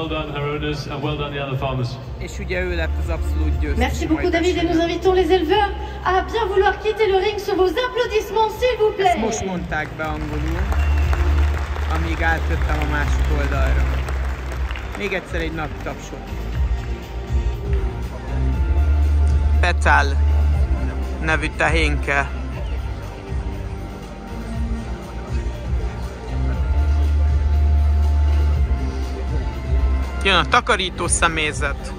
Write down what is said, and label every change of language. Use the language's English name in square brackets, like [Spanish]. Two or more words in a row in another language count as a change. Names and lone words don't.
[Hungarian] És ugye ő lett az abszolút győztes. [French] Merci beaucoup David, et nous invitons les éleveurs à bien vouloir quitter le ring sur vos applaudissements, s'il vous plaît. [Hungarian] Ezt most mondták be angolul, amíg átjöttem a másik oldalra. Még egyszer egy nagy tapsot. Petal nevű tehénke. Jön a takarító személyzet.